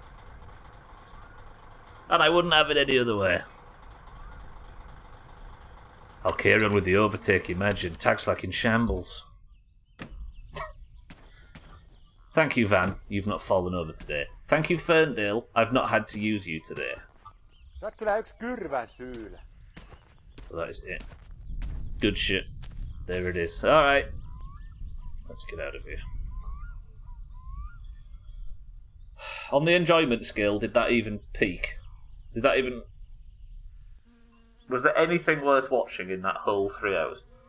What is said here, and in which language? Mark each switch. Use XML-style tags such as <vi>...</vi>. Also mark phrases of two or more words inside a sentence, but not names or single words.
<en>And I wouldn't have it any other way. I'll carry on with the overtake, imagine. Tags like in shambles. Thank you, Van. You've not fallen over today. Thank you, Ferndale. I've not had to use you today.</en> <fi>Saat kyllä yks kyrvän syylä.</fi> <en>Well, that is it. Good shit. There it is. Alright. Let's get out of here. On the enjoyment scale, did that even peak? Did that even... Was there anything worth watching in that whole 3 hours?</en>